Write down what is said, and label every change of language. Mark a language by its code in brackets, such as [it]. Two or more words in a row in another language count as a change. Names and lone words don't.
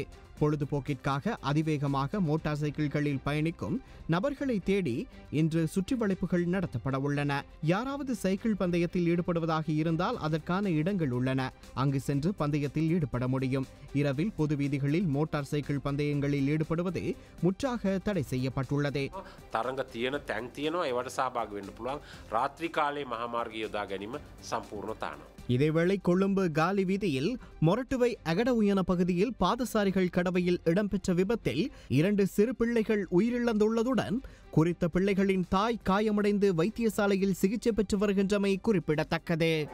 [ta] பொழுதுபோக்கிற்காக அதிவேகமாக மோட்டார் சைக்கிள்களில் பயணிக்கும் நபர்களை தேடி இன்று சுற்றிவளைப்புகள் நடத்தப்பட உள்ளன. யாராவது சைக்கிள் பந்தயத்தில் ஈடுபடுவதாக இருந்தால் அதற்கான இடங்கள் உள்ளன. அங்கு சென்று பந்தயத்தில் ஈடுபட முடியும். இரவில் பொது வீதிகளில் மோட்டார் சைக்கிள் பந்தயங்களில் ஈடுபடுவது முற்றாக தடை செய்யப்பட்டுள்ளது. [si] තරඟ තියෙන තැන් තියෙනවා. ඒවට සහභාගී වෙන්න පුළුවන්. රාත්‍රී කාලයේ මහා මාර්ගය යොදා ගැනීම සම්පූර්ණ තානවා. [ta] இதேவேளை கொழும்பு காலி வீதியில் மொரட்டுவை அகடவுயன பகுதியில் பாதசாரிகள் கடவையில் இடம்பெற்ற விபத்தில் 2 சிறு பிள்ளைகள் உயிரிழந்துள்ளதுடன் குறித்த பிள்ளைகளின் தாய் காயமடைந்து வைத்தியசாலையில் சிகிச்சை பெற்று வருகின்றமை குறிப்பிடத்தக்கது.